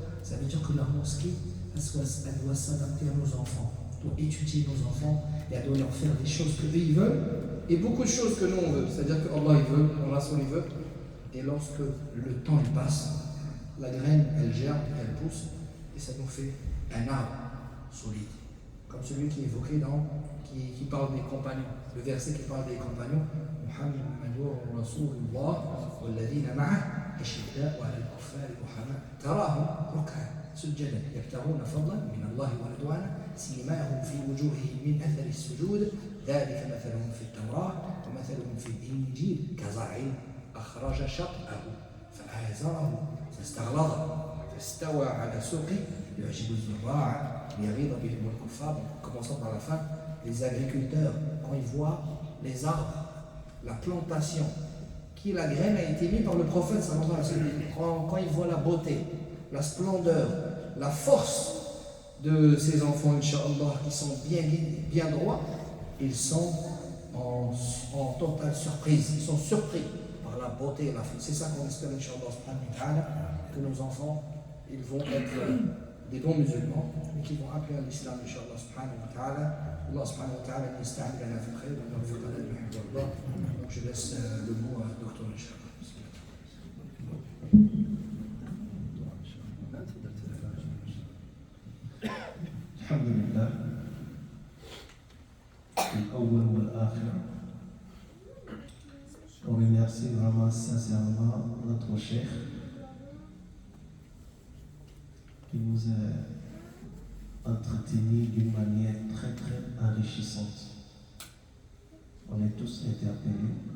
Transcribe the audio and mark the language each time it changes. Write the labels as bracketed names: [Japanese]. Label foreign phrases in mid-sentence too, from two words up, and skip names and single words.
[French] Ça veut dire que la mosquée, elle doit s'adapter à nos enfants, elle doit étudier nos enfants et elle doit leur faire des choses que eux ils veulent et beaucoup de choses que nous on veut. C'est-à-dire que Allah il veut, Allah il veut. Et lorsque le temps il passe, la graine elle germe, elle pousse et ça nous fait un arbre solide. Comme celui qui est évoqué qui parle des compagnons. Le verset qui parle des compagnons. [Arabic] محمد رسول الله والذين معه أشداء على الكفار رحماء تراهم ركعا سجدا يبتغون فضلا من الله ورضوانا سيماهم في وجوههم من أثر السجود ذلك مثلهم في التوراة ومثلهم في الإنجيل كزرع أخرج شطأه فآزره فاستغلظ فاستوى على سوقه يعجب [French] az-zurra'a Commençons par la fin, les agriculteurs, quand ils voient les arbres, la plantation, qui la graine a été mise par le prophète, quand ils voient la beauté, la splendeur, la force de ces enfants, Inch'Allah, qui sont bien droits, ils sont en totale surprise, ils sont surpris par la beauté et la force. C'est ça qu'on espère, Inch'Allah, que nos enfants, ils vont être des bons musulmans et qui vont appeler à l'islam, [Arabic] إن شاء الله سبحانه وتعالى. الله سبحانه وتعالى يستعملنا في خير ويغفر لنا ما يحب الله. [French] Donc je laisse le mot à Dr. Inch'Allah. Alhamdulillah. [Arabic] الأول والآخر. [French] On remercie vraiment sincèrement notre cheikh qui qui nous a entretenus d'une manière très très enrichissante. On est tous interpellés.